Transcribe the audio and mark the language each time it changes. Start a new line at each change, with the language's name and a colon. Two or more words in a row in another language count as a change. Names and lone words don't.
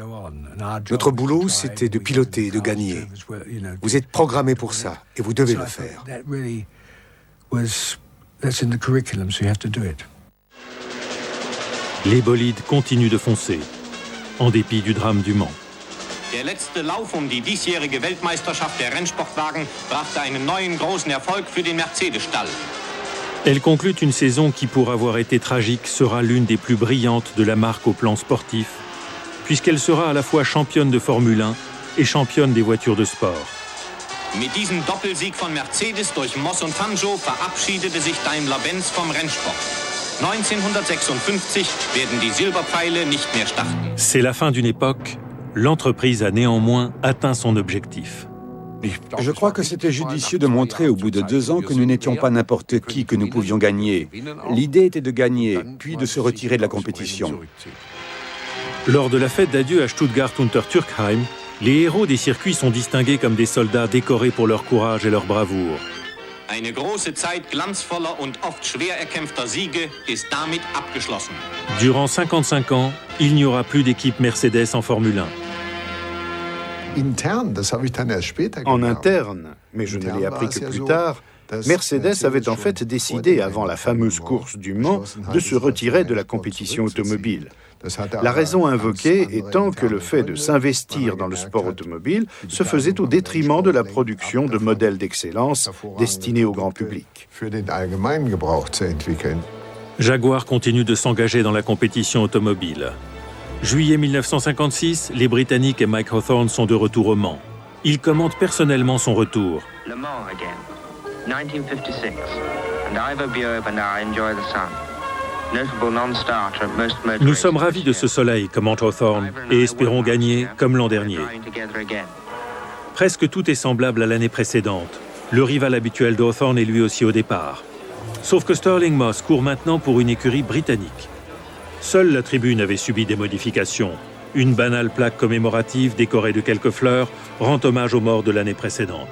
French: Notre boulot, c'était de piloter et de gagner. Vous êtes programmés pour ça, et vous devez le faire. Les bolides continuent de foncer, en dépit du drame du Mans.
German: Der letzte Lauf die diesjährige Weltmeisterschaft der Rennsportwagen brachte einen neuen großen Erfolg für den Mercedes-Stall.
French: Elle conclut une saison qui, pour avoir été tragique, sera l'une des plus brillantes de la marque au plan sportif, puisqu'elle sera à la fois championne de Formule 1 et championne des voitures de sport.
German: Mit diesem Doppelsieg von Mercedes durch Moss und Fangio verabschiedete sich Daimler-Benz vom Rennsport. 1956 werden die Silberpfeile nicht mehr starten.
French: C'est la fin d'une époque. L'entreprise a néanmoins atteint son objectif. Je crois que c'était judicieux de montrer au bout de 2 ans que nous n'étions pas n'importe qui, que nous pouvions gagner. L'idée était de gagner, puis de se retirer de la compétition. Lors de la fête d'adieu à Stuttgart-Untertürkheim, les héros des circuits sont distingués comme des soldats décorés pour leur courage et leur bravoure.
German: Eine große Zeit glanzvoller und oft schwer erkämpfter Siege ist damit abgeschlossen.
French: Durant 55 ans, il n'y aura plus d'équipe Mercedes en Formule 1. En interne, mais je ne l'ai appris que plus tard, Mercedes avait en fait décidé, avant la fameuse course du Mans, de se retirer de la compétition automobile. La raison invoquée étant que le fait de s'investir dans le sport automobile se faisait au détriment de la production de modèles d'excellence destinés au grand public. Jaguar continue de s'engager dans la compétition automobile. Juillet 1956, les Britanniques et Mike Hawthorn sont de retour au Mans. Il commente personnellement son retour.
English: Le Mans again, 1956, and Ivor Bjoeb and I enjoy the sun. Notable non-starter at most motor
French: Nous sommes ravis de ce soleil, commente Hawthorn, et espérons gagner comme l'an dernier. Presque tout est semblable à l'année précédente. Le rival habituel de Hawthorn est lui aussi au départ. Sauf que Stirling Moss court maintenant pour une écurie britannique. Seule la tribune avait subi des modifications. Une banale plaque commémorative décorée de quelques fleurs rend hommage aux morts de l'année précédente.